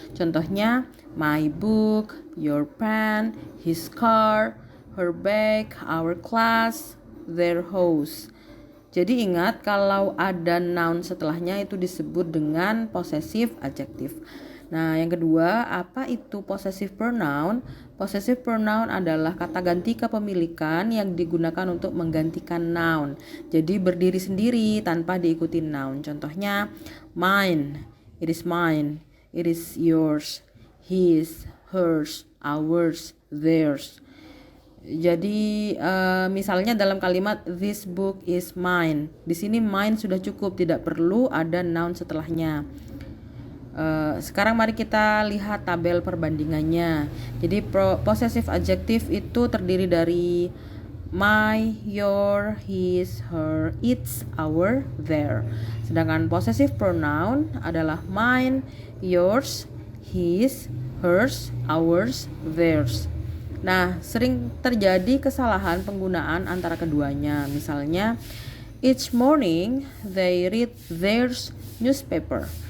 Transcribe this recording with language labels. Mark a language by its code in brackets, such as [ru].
[id] Contohnya, [en] my book, your pen, his car, her bag, our class, their house. [id] Jadi ingat, kalau ada noun setelahnya itu disebut dengan possessive adjective. Nah, yang kedua, apa itu possessive pronoun? Possessive pronoun adalah kata ganti kepemilikan yang digunakan untuk menggantikan noun. Jadi berdiri sendiri tanpa diikuti noun. Contohnya, [en] mine, it is mine, it is yours, his, hers, ours, theirs. [id] Jadi misalnya dalam kalimat [en] this book is mine, [id] di sini mine sudah cukup, tidak perlu ada noun setelahnya. Sekarang mari kita lihat tabel perbandingannya. Jadi possessive adjective itu terdiri dari [en] my, your, his, her, its, our, their. [id] Sedangkan [en] possessive pronoun adalah mine, yours, his, hers, ours, theirs. [id] Nah, sering terjadi kesalahan penggunaan antara keduanya. Misalnya, [en] each morning they read theirs newspaper.